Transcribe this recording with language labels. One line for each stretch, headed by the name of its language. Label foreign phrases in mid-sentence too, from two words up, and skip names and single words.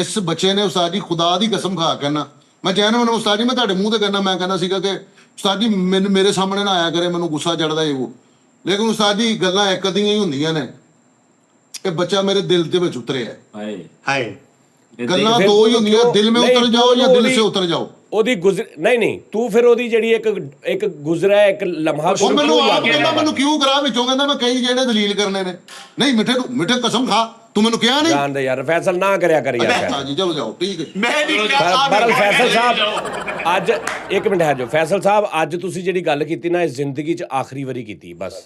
Punjabi: ਇਸ ਬੱਚੇ ਨੇ ਉਸਤਾਦ ਜੀ ਖੁਦਾ ਦੀ ਕਸਮ ਖਾ ਕੇ ਨਾ, ਮੈਂ ਜੈਨੂਨ ਉਸਤਾਦ ਜੀ ਮੈਂ ਤੁਹਾਡੇ ਮੂੰਹ ਤੇ ਕਹਿੰਦਾ, ਮੈਂ ਕਹਿੰਦਾ ਸੀਗਾ ਕਿ ਉਸਤਾਦ ਜੀ ਮੈਨੂੰ ਮੇਰੇ ਸਾਹਮਣੇ ਨਾ ਆਇਆ ਕਰੇ, ਮੈਨੂੰ ਗੁੱਸਾ ਚੜਦਾ ਇਹ ਉਹ, ਲੇਕਿਨ ਉਸਤਾਦ ਜੀ ਗੱਲਾਂ ਇੱਕ ਦੀਆਂ ਹੀ ਹੁੰਦੀਆਂ ਨੇ। ਇਹ ਬੱਚਾ ਮੇਰੇ ਦਿਲ ਦੇ ਵਿੱਚ ਉਤਰਿਆ। ਹਾਏ ਹਾਏ ਗੱਲਾਂ ਦੋ ਹੀ ਹੁੰਦੀਆਂ, ਦਿਲ
Hindi: में उतर जाओ या दिल से उतर जाओ।
Punjabi: ਉਹਦੀ ਨਹੀਂ ਤੂੰ ਫਿਰ ਉਹਦੀ ਜਿਹੜੀ ਇੱਕ ਗੁਜ਼ਰਾ ਇੱਕ ਲਮਹਾ ਉਹ ਮੈਨੂੰ ਆਪ ਕਹਿੰਦਾ ਮੈਨੂੰ ਕਿਉਂ ਕਰਾ ਵਿੱਚੋਂ, ਕਹਿੰਦਾ ਮੈਂ ਕਈ ਜਿਹੜੇ ਦਲੀਲ ਕਰਨੇ ਨੇ। ਨਹੀਂ ਮਿੱਠੇ ਕਸਮ ਖਾ, ਤੂੰ ਮੈਨੂੰ ਕਿਹਾ ਨਹੀਂ। ਜਾਣਦੇ ਯਾਰ ਫੈਸਲ ਨਾ ਕਰਿਆ ਕਰ ਯਾਰ। ਹਾਂਜੀ ਚਲੋ ਜਾਓ, ਠੀਕ ਹੈ। ਮੈਂ ਨਹੀਂ ਕਿਹਾ ਬਰਲ ਫੈਸਲ ਸਾਹਿਬ ਅੱਜ ਇੱਕ ਮਿੰਟ ਹੈ ਜੋ ਫੈਸਲ ਸਾਹਿਬ ਅੱਜ ਤੁਸੀਂ ਜਿਹੜੀ ਗੱਲ ਕੀਤੀ ਨਾ, ਇਸ ਜ਼ਿੰਦਗੀ 'ਚ ਆਖਰੀ ਵਾਰੀ ਕੀਤੀ ਬਸ।